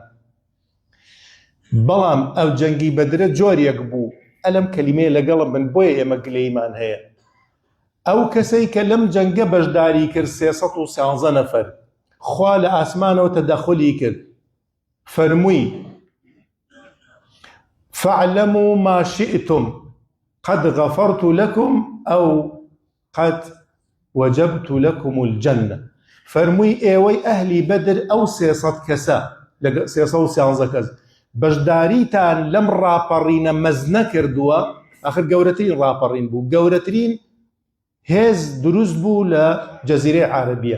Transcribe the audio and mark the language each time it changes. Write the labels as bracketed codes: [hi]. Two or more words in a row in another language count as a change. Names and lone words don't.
[ckb] بەڵام ئەو جەنگی بەدرە جۆرێک بوو، ئەلەم کەلیمەیە لەگەڵم بن بۆیە ئێمە گلەیمان هەیە. ئەو کەسەی کە لەم جەنگە بەشداری کرد 313 نەفەر، خوا لە ئاسمانەوە تەدەخلی کرد، فەرمووی [ar] فاعلموا ما شئتم قد غفرت لكم أو قد وجبت لكم الجنة. [ckb] فەرمووی ئێوەی ئەهلی بەدر ئەو 300 کەسە لە 313 کەس بەشداریتان لەم ڕاپەڕینە مەزنە کردووە. ئاخر گەورەترین ڕاپەڕین بوو، گەورەترین هێز دروست بوو لە جەزیرەی عەرەبیە.